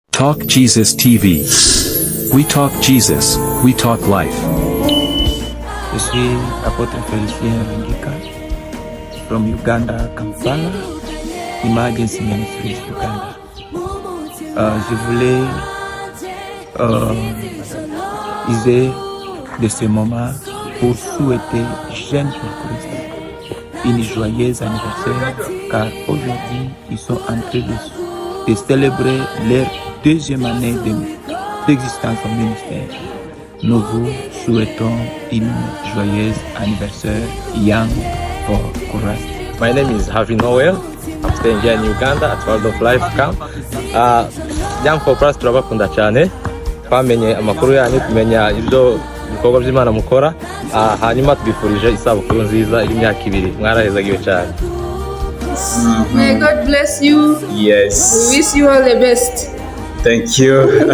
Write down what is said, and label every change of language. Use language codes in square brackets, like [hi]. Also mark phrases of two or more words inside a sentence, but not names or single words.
[en] Talk Jesus TV. We talk Jesus, we talk life. [fr] Je suis apôtre Félicien Rungika from Uganda, Kampala, Emergency Ministries, Uganda. Je voulais user de ce moment pour souhaiter Jeunes pour Christ une joyeuse anniversaire, car aujourd'hui ils sont en train de célébrer leur deuxième année d'existence au ministère. Nous vous souhaitons une joyeuse anniversaire, [en] Young for Christ. My name is Harvey Noel. I'm staying here in Uganda at World of Life Camp. [rw] Young for Christ turabakunda cyane. Twamenye amakuru yanyu, tumenya ibyo ibikorwa by'Imana mukora. Hanyuma tubifurije isabukuru nziza y'imyaka 2. Mwarahezagiwe cyane. [en] May God bless you. Yes. We wish you all the best. Thank you.